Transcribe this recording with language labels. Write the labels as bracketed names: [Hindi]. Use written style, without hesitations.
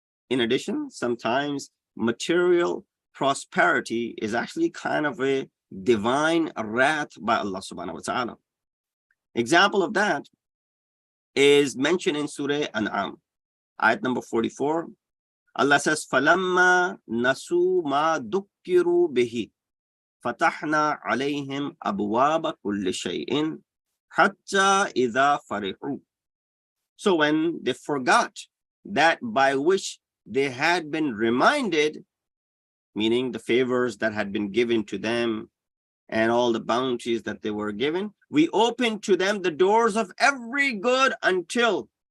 [English] In addition, sometimes material prosperity is actually kind of a divine wrath by Allah subhanahu wa ta'ala. Example of that is mentioned in Surah An'am, ayat number 44. [Arabic] Allah says, فَلَمَّا نَسُوا مَا ذُكِّرُوا بِهِ فَتَحْنَا عَلَيْهِمْ أَبْوَابَ كُلِّ شَيْءٍ حَتَّى إِذَا فَرِحُوا. [English] So when they forgot that by which they had been reminded, meaning the favors that had been given to them and all the bounties that they were given, we opened to them the doors of every good until.